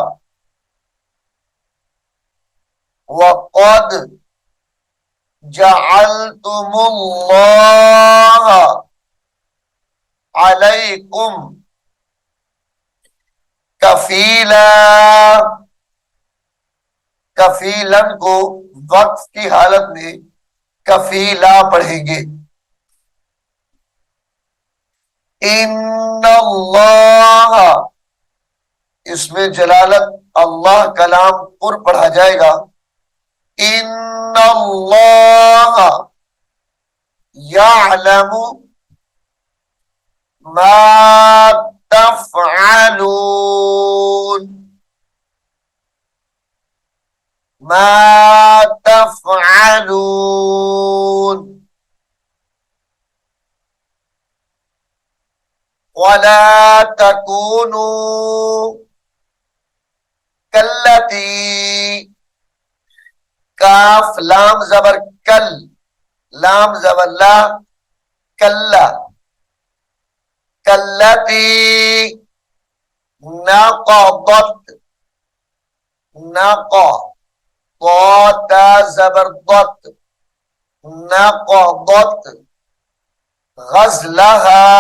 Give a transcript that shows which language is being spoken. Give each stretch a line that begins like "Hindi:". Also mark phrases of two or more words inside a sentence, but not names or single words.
Arabic: وقد جعلتم الله عليكم كفيلا,
Hindi: कफीलन को वक्फ की हालत में कफीला पढ़ेंगे।
Arabic: إن الله,
Hindi: इसमें जलालत अल्लाह कलाम पुर पढ़ा जाएगा।
Arabic: إن الله يعلم ما تفعلون، ما تفعلون. ولا تكونوا كالتي,
Hindi: काफ लाम जबर कल, लाम जबर ला, कल्ला,
Arabic: كالتي نقضت,
Hindi: नक़ ता जबरदत,
Arabic: نقضت غزلها,